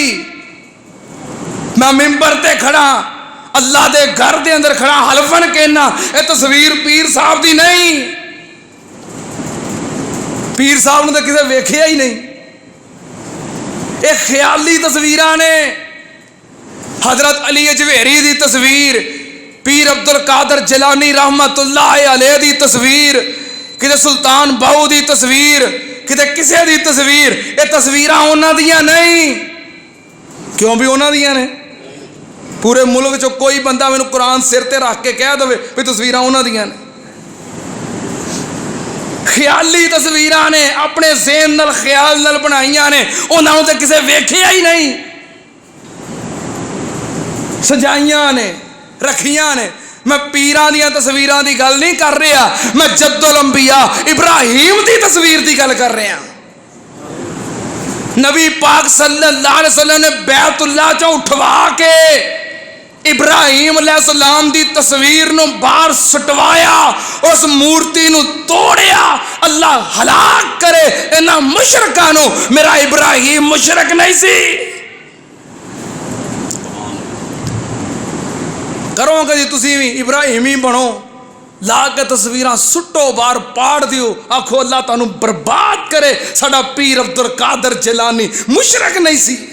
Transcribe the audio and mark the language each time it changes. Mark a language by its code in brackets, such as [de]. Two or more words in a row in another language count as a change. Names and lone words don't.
[pa] میں منبر تے کھڑا، اللہ دے گھر دے اندر کھڑا، حلفاً کہنا ایہ تصویر پیر صاحب دی نہیں. پیر صاحب نے تو کسے ویکھیا ہی نہیں. ایہ خیالی تصویراں نے. حضرت علی اجویری دی تصویر، پیر عبدالقادر جیلانی [ar] رحمة الله عليه [pa] دی تصویر، کتے سلطان باہو دی تصویر، کتے کسے دی تصویر. ایہ تصویراں انہاں دیاں نہیں۔ کیوں بھی انہاں دیاں نے? پورے ملک چوں کوئی بندہ مینوں قرآن سر تے رکھ کے کہہ دے بھی تصویراں انہاں دیاں نے. خیالی تصویراں نے، اپنے ذہن نال خیال نال بنائیاں نے، انہاں تے کسے ویکھیا ہی نہیں. سجائیاں نے، رکھیاں نے. میں پیراں دیاں تصویراں دی گل نہیں کر رہا، میں [ar] جد الأنبياء [pa] ابراہیم دی تصویر دی گل کر رہا. نبی پاک [ar] صلى الله عليه وسلم [pa] نے بیت اللہ چوں اٹھوا کے ابراہیم علیہ السلام دی تصویر نوں باہر سٹوایا، اس مورتی نوں توڑیا. اللہ ہلاک کرے انہاں مشرکاں نوں، میرا ابراہیم مشرک نہیں سی. کرو کدی تسیں بھی ابراہیمی بنو، لا کے تصویراں سٹو باہر، پاڑ دیو، آکھو اللہ تانوں برباد کرے، ساڈا پیر عبدالقادر جیلانی مشرک نہیں سی.